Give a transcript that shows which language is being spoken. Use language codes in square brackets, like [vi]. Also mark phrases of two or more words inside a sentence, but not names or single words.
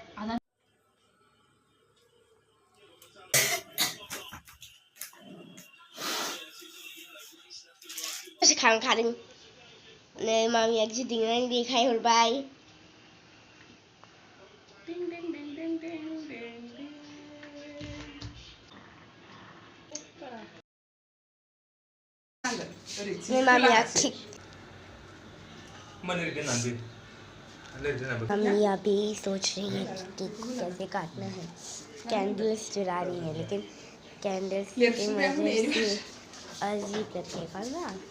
[brx] खांखादों नै मामिया गिदिंनानै देखायहरबाय नै मामिया केक [hi] मम्मी अभी सोच रही है कि केक को कैसे काटना है कैंडल्स जला रही है लेकिन कैंडल्स की वजह से अजीब लगेगा ना